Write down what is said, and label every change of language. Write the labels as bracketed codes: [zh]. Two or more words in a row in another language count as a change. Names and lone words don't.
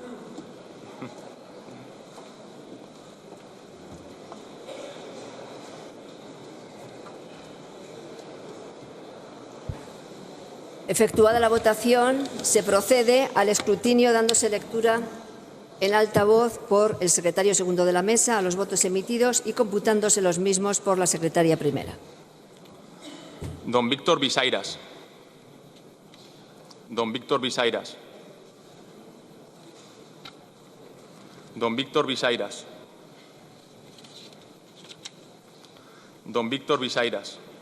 [es] Efectuada la votación, se procede al escrutinio dándose lectura en alta voz por el secretario segundo de la mesa a los votos emitidos y computándose los mismos por la secretaria primera. Don Víctor Visairas. Don Víctor Visairas. Don Víctor Visairas. Don Víctor Visairas.